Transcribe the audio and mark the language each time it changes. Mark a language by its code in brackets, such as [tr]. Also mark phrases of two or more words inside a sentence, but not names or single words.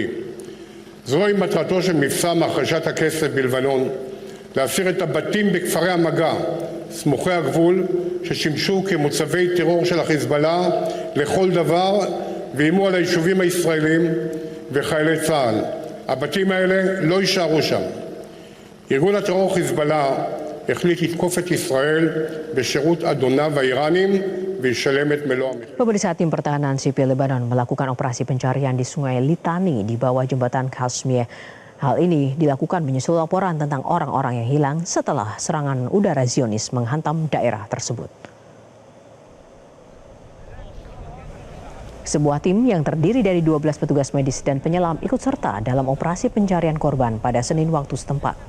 [he] זוהי מטרתו של מבצע מחרשת הכסף בלבנון, להסיר את הבתים בכפרי המגע סמוכי הגבול ששימשו כמוצבי טרור של החיזבאללה לכל דבר ואיימו על היישובים הישראלים וחיילי צה"ל. הבתים האלה לא יישארו שם. ארגון הטרור חיזבאללה החליט לתקוף את ישראל בשירות אדוניו האיראנים וישלם את מלוא המחיר. [id] Pemirsa, tim pertahanan sipil Lebanon melakukan operasi pencarian di Sungai Litani di bawah jembatan Khasmiyeh. Hal ini dilakukan menyusul laporan tentang orang-orang yang hilang setelah serangan udara Zionis menghantam daerah tersebut. Sebuah tim yang terdiri dari 12 petugas medis dan penyelam ikut serta dalam operasi pencarian korban pada Senin waktu setempat.